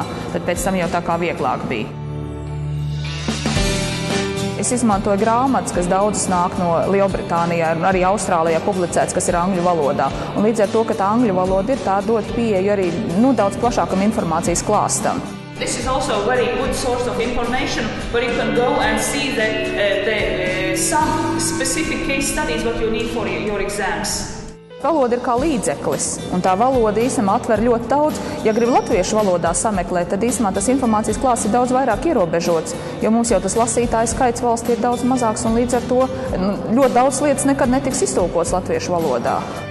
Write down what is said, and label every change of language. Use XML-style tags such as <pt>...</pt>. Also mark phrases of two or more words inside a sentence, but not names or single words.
<lv>Tad pēc tam jau tā kā vieglāk bija. Es izmantoju grāmatas, kas daudzas nāk no Lielbritānijā un arī Austrālijā publicēts, kas ir angļu valodā. Un līdz ar to, ka tā angļu valoda ir, tā dod pieeju arī daudz plašākam informācijas klāstam.</lv> <en>This is also a very good source of information where you can go and see some specific case studies what you need for your exams.</en> <lv>Valoda ir kā līdzeklis, un tā valoda īstenībā atver ļoti daudz. Ja grib latviešu valodā sameklēt, tad īstenībā tas informācijas klāsts ir daudz vairāk ierobežots, jo mums jau tas lasītāju skaits valstī ir daudz mazāks, un līdz ar to ļoti daudz lietas nekad netiks iztulkots latviešu valodā.</lv>